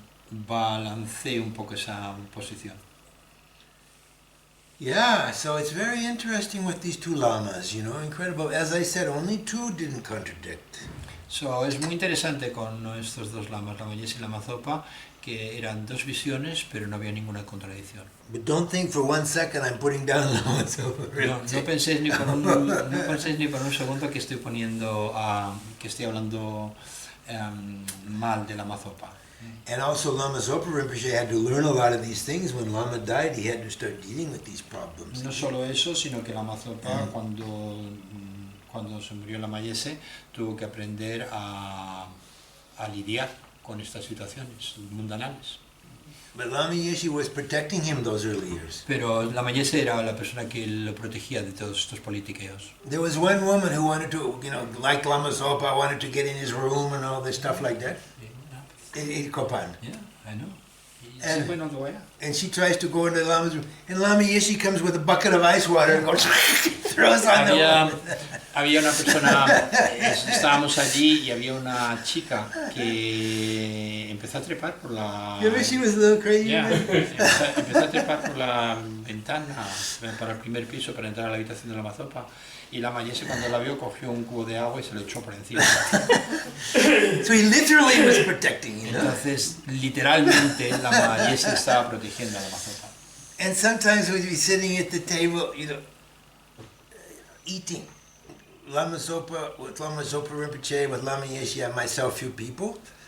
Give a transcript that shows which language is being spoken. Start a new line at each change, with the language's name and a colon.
Spanish: balancee un poco esa posición.
English: Yeah, so it's very interesting with these two lamas, you know, incredible. As I said, only two didn't contradict.
Spanish: So, es muy interesante con estos dos lamas, Lama Yeshe y Lama Zopa, que eran dos visiones, pero no había ninguna contradicción.
English: But don't think for 1 second I'm putting down Lama Zopa
Spanish: No,
English: Rimpoché.
Spanish: no penséis ni por un segundo que estoy que estoy hablando mal de Lama Zopa.
English: And also Lama Zopa Rimpoché had to learn a lot of these things. When Lama died, he had to start dealing with these problems.
Spanish: No solo eso, sino que Lama Zopa, cuando se murió Lama Yeshe, tuvo que aprender a lidiar con estas situaciones mundanales.
English: But Lama Yeshe was protecting him those early years.
Spanish: Pero Lama Yeshe era la persona que lo protegía de todos estos politiqueos.
English: There was one woman who wanted to, you know, like Lama Zopa, wanted to get in his room and all this stuff like that. In Copan. Yeah, I know. And-
Spanish: Sí, bueno, lo voy a-
English: And she tries to go into Lama's room. And Lama Yeshe comes with a bucket of ice water and goes, throws on the woman.
Spanish: Había una persona, estábamos allí y había una chica que empezó a trepar por la...
English: You ever she was a little crazy?
Spanish: Ya,
English: man?
Spanish: empezó a trepar por la ventana para el primer piso para entrar a la habitación de Lama Zopa, y Lama Yeshe cuando la vio cogió un cubo de agua y se lo echó por encima.
English: So he literally was protecting, you know.
Spanish: Entonces, literalmente, Lama Yeshe estaba protegiendo a Lama Zopa.
English: And sometimes we'd be sitting at the table, you know, eating. Lama Zopa, with Lama Zopa Rimpoché, with Lama Yeshe, and myself, few people.